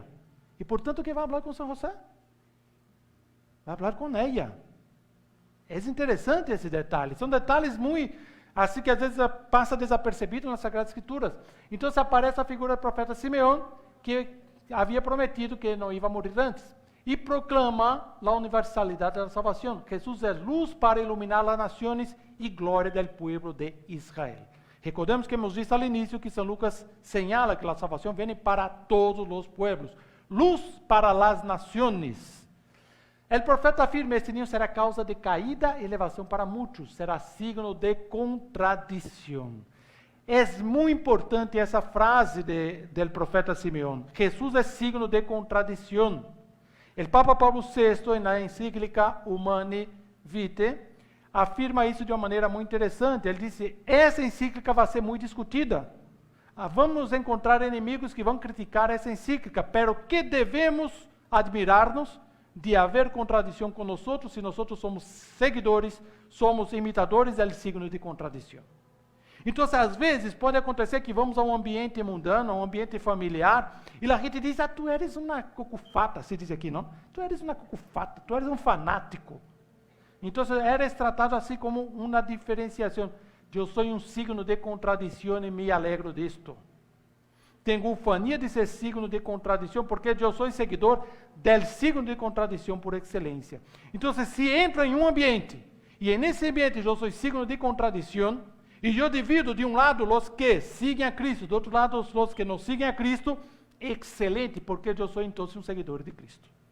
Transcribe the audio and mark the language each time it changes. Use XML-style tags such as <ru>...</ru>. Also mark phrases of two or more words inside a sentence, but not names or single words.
<pt>E, portanto, que vai falar com São José? Vai falar com ela. É interessante esse detalhe. São detalhes muito, assim que às vezes passa desapercebido nas Sagradas Escrituras. Então, aparece a figura do profeta Simeão, que havia prometido que não ia morrer antes.</pt> <es>y proclama la universalidad de la salvación. Jesús es luz para iluminar las naciones y gloria del pueblo de Israel. Recordemos que hemos visto al inicio que San Lucas señala que la salvación viene para todos los pueblos. Luz para las naciones. El profeta afirma: este niño será causa de caída y elevación para muchos, será signo de contradicción. Es muy importante esa frase del profeta Simeón. Jesús es signo de contradicción. El Papa Pablo VI, en la encíclica Humani Vitae,</es> <pt>afirma isso de uma maneira muito interessante. Ele disse: essa encíclica vai ser muito discutida. Vamos encontrar inimigos que vão criticar essa encíclica, pero que devemos admirar-nos de haver contradição com nós, se nós somos seguidores, somos imitadores do signo de contradição. Então, às vezes, pode acontecer que vamos a um ambiente mundano, a um ambiente familiar, e a gente diz:</pt> <es>tu eres</es> <pt>uma cucufata, se diz aqui, não?</pt> <es>Tu eres</es> <pt>uma cucufata,</pt> <es>tu eres</es> <pt>um fanático. Então, eres tratado assim como uma diferenciação. Eu sou um signo de contradição e me alegro disto. Tenho ufania de ser signo de contradição, porque eu sou seguidor del signo de contradição por excelência. Então, se entro em um ambiente, e nesse ambiente eu sou signo de contradição, e eu divido de um lado os que seguem a Cristo, do outro lado os que não seguem a Cristo, excelente, porque eu sou então um seguidor de Cristo.</pt>